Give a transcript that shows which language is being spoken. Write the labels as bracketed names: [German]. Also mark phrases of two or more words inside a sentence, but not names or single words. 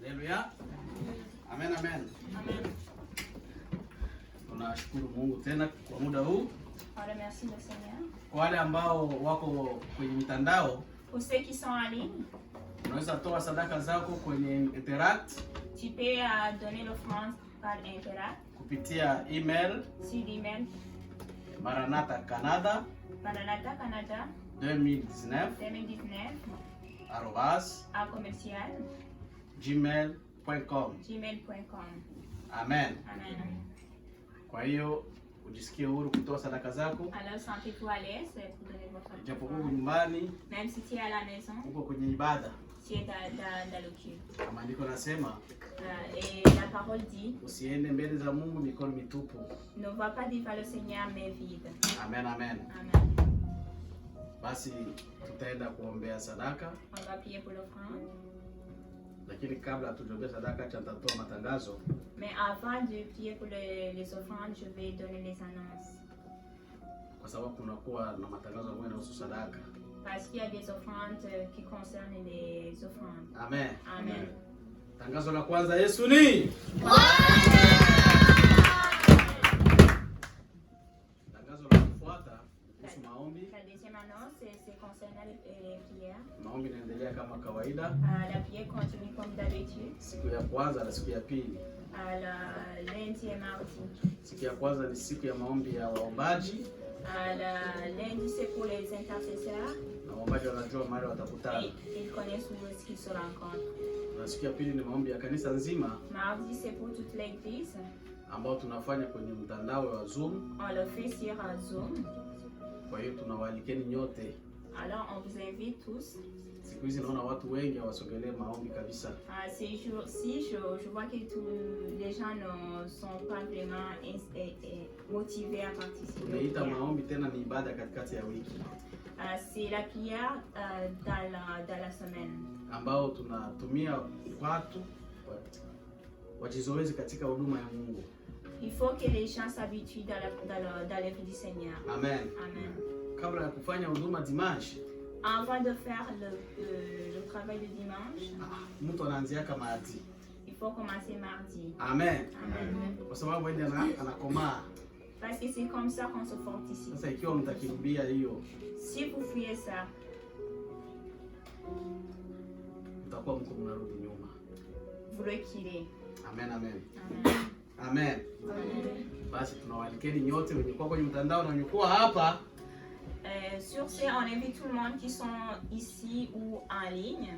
[Swahili] Haleluya. Amen, amen. Amen. Tunashukuru Mungu tena kwa muda huu. [French] On remercie le Seigneur. [Swahili] Kwa wale ambao wako kwenye mitandao, [French] Pour ceux qui sont en ligne, [Swahili] unaweza toa sadaka zako kwenye Interact [French] tu peux donner l'offrande par Interact, [Swahili] kupitia email [French] sur l'email [Swahili] Maranatha Canada [French] Maranatha Canada [Swahili] 2019 [French] 2019 [Swahili] @ gmail.com. [French] gmail.com. [Swahili] Amen. [French] Amen. [Swahili] Kwa hiyo ujisikie huru kutoa sadaka zako, [French] Alors sentez-vous à l'aise pour donner votre [Swahili] japokuwa [French] offrande. [Swahili] nyumbani [French] Même si tu es à la maison, [Swahili] uko kwenye ibada. [French] tu es dans le culte. [Swahili] Maandiko nasema [French] Et la parole dit, [Swahili] usiende mbele za Mungu mikono mitupu. [French] ne va pas devant le Seigneur mais vide. [Swahili] Amen, amen. [French] Amen. [Swahili] Basi tutaenda kuombea sadaka, [French] On va prier pour l'offrande. [Swahili] lakini kabla hatujaombea sadaka tutatoa matangazo. [French] Mais avant de prier pour les offrandes, je vais donner les annonces. [Swahili] Kwa sababu kunakuwa na matangazo ambayo yanahusu sadaka. [French] Parce qu'il y a des offrandes qui concernent les offrandes. [Swahili] Amen. [French] Amen. [Swahili] Tangazo la kwanza, Yesu ni tangazo la kufuata kuhusu maombi. [French] La deuxième annonce, c'est concernant les prières. [Swahili] Maombi inaendelea kama kawaida, [French] La prière continue comme d'habitude. [Swahili] siku ya kwanza na siku ya pili. [French] La lundi et mardi. [Swahili] Siku ya kwanza ni siku ya maombi ya waombaji, [French] Lundi, c'est pour les intercesseurs. [Swahili] na waombaji wanajua mahali watakutana. [French] Ils connaissent où est-ce qu'ils se rencontrent. [Swahili] Na siku ya pili ni maombi ya kanisa nzima [French] Mardi, c'est pour toute l'église. [Swahili] ambao tunafanya kwenye mtandao wa Zoom. [French] On le fait sur Zoom. [Swahili] Kwa hiyo tunawaalikeni nyote. [French] Alors, on vous invite tous. [Swahili] Siku hizi naona watu wengi hawasogelee maombi kabisa. [French] Ces jours-ci, je vois que tous les gens ne sont pas vraiment motivés à participer. [Swahili] Tumeita maombi tena ni ibada katikati ya wiki, [French] C'est la prière dans la semaine. [Swahili] ambao tunatumia watu wajizoezi katika huduma ya Mungu. [French] Il faut que les gens s'habituent dans l'œuvre du Seigneur. [Swahili] Amen. [French] Amen. [Swahili] Kabla ya kufanya huduma dimanche, [French] Avant de faire le travail de dimanche, [Swahili] mtu anaanzia kama ati. [French] il faut commencer mardi. [Swahili] Amen. [French] Amen. [Swahili] Kwa sababu ndio anakomaa. [French] Parce que c'est comme ça qu'on se fortifie. [Swahili] Sasa ikiwa mtakimbia hiyo, [French] Si vous fouillez ça, [Swahili] mtakuwa mko mnarudi nyuma. [French] vous reculez. [Swahili] Amen, amen. [French] Amen. [Swahili] Amen. [French] Amen. [Swahili] Basi tunawaalikeni nyote wenye kuwa kwenye mtandao na wenye kuwa hapa. [French] Sur ce, on invite tout le monde qui sont ici ou en ligne.